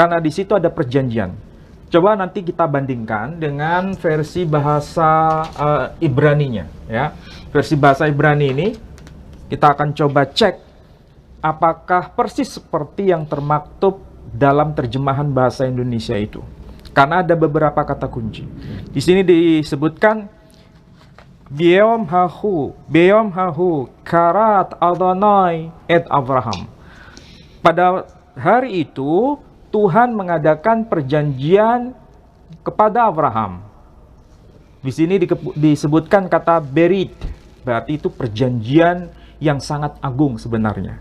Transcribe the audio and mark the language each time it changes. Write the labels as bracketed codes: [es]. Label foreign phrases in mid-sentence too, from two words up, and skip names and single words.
[id] Karena di situ ada perjanjian. Coba nanti kita bandingkan dengan versi bahasa Ibraninya, ya. Versi bahasa Ibrani ini kita akan coba cek apakah persis seperti yang termaktub dalam terjemahan bahasa Indonesia itu. Karena ada beberapa kata kunci. Di sini disebutkan [he] ביום ההוא כרת אדוני את אברהם. [id] Pada hari itu Tuhan mengadakan perjanjian kepada Abraham. Di sini disebutkan kata berit, berarti itu perjanjian yang sangat agung sebenarnya.